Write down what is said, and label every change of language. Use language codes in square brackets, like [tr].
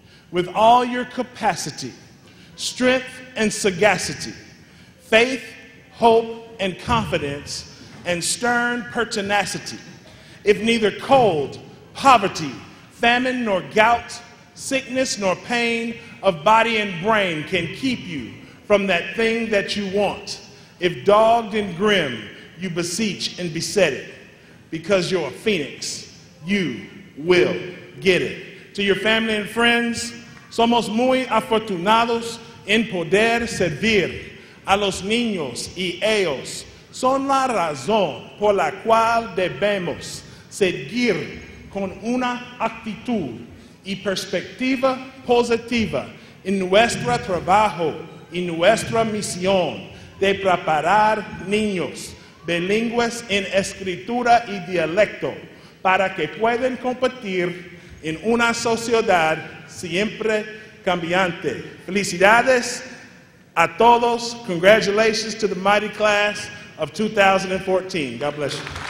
[en] with all your capacity, strength and sagacity, faith, hope and confidence, and stern pertinacity, if neither cold, poverty, famine, nor gout, sickness, nor pain of body and brain can keep you from that thing that you want, if dogged and grim you beseech and beset it, because you're a phoenix, you will get it. To your family and friends, [es] somos muy afortunados en poder servir a los niños y ellos son la razón por la cual debemos seguir con una actitud y perspectiva positiva en nuestro trabajo y nuestra misión de preparar niños bilingües en escritura y dialecto para que puedan competir en una sociedad siempre cambiante. Felicidades a todos. [en] Congratulations to the mighty class of 2014. God bless you.